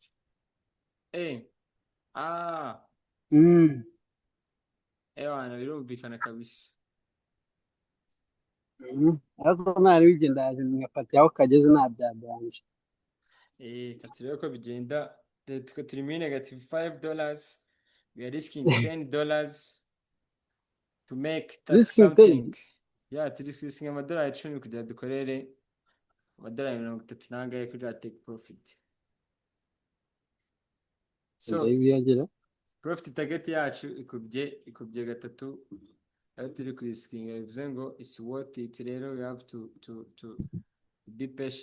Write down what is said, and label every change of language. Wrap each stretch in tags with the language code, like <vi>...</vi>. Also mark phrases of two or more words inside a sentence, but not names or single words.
<rw>Wana birumvikana kabisa. Ariko ntari bigenda ngafata aho kageze ntabyabanje. Katurebe ko bigenda. Turi muri negative $5.</rw> <en>We are risking $10 to make that something.</en> <rw>Turi risking amadolari 10 kugira dukorere amadolari 30 nangaye kuri</rw> <en>take profit.</en> <rw>So</rw> <en>profit target</en> <rw>yacu ikubye gatatu aho turi ku risking, bivuze ngo</rw> <en>is worth it. Rero we have to be patient.</en>